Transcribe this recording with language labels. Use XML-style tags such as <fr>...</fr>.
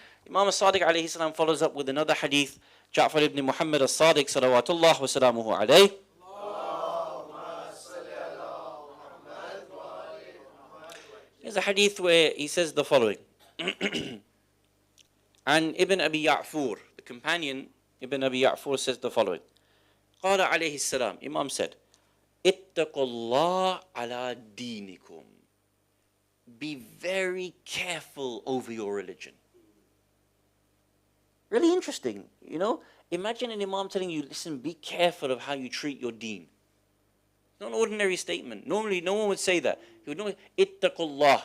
<en>Imam Sadiq alayhi salam follows up with another hadith, Jaffer ibn Muhammad al-Sadiq salawatullah wa salamuhu alayhi. There's a hadith where he says the following. And Ibn Abi Ya'fur, the companion, Ibn Abi Ya'fur says the following.</en> <ar>قال عليه السلام,</ar> <en>Imam said,</en> <ar>اتقوا الله على دينكم.</ar> <en>Be very careful over your religion. Really interesting, you know. Imagine an Imam telling you, listen, be careful of how you treat your deen. It's not an ordinary statement. Normally, no one would say that. He would normally, ittaqullah.</en>